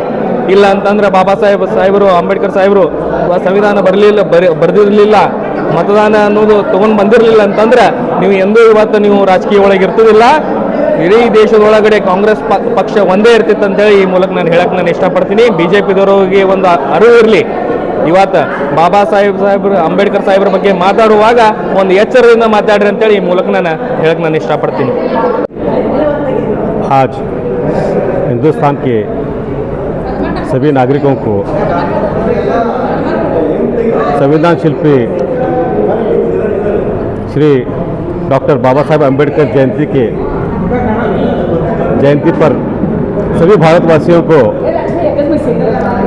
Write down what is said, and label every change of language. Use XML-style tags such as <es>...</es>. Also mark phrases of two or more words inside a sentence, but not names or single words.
<kn>ಇಲ್ಲ ಅಂತಂದ್ರೆ ಬಾಬಾ ಸಾಹೇಬರು ಅಂಬೇಡ್ಕರ್ ಸಾಹೇಬರು ಸಂವಿಧಾನ ಬರೆದಿರಲಿಲ್ಲ, ಮತದಾನ ಅನ್ನೋದು ತೊಗೊಂಡು ಬಂದಿರಲಿಲ್ಲ ಅಂತಂದ್ರೆ ನೀವು ಎಂದೂ ಇವತ್ತು ನೀವು ರಾಜಕೀಯ ಒಳಗೆ ಇರ್ತಿದಿಲ್ಲ. ಇಡೀ ದೇಶದೊಳಗಡೆ ಕಾಂಗ್ರೆಸ್ ಪಕ್ಷ ಒಂದೇ ಇರ್ತಿತ್ತು ಅಂತೇಳಿ ಈ ಮೂಲಕ ನಾನು ಇಷ್ಟಪಡ್ತೀನಿ. BJPದವರಿಗೆ ಒಂದು ಅರಿವು ಇರಲಿ. ಇವತ್ತು ಬಾಬಾ ಸಾಹೇಬರು ಅಂಬೇಡ್ಕರ್ ಸಾಹೇಬ್ರ ಬಗ್ಗೆ ಮಾತಾಡುವಾಗ ಒಂದು ಎಚ್ಚರದಿಂದ ಮಾತಾಡ್ರಿ ಅಂತೇಳಿ ಈ ಮೂಲಕ ನಾನು ಇಷ್ಟಪಡ್ತೀನಿ.</kn> <hi>आज हिंदुस्तान के सभी नागरिकों को संविधान शिल्पी श्री डॉक्टर बाबा साहेब अम्बेडकर जयंती पर सभी भारतवासियों को</hi>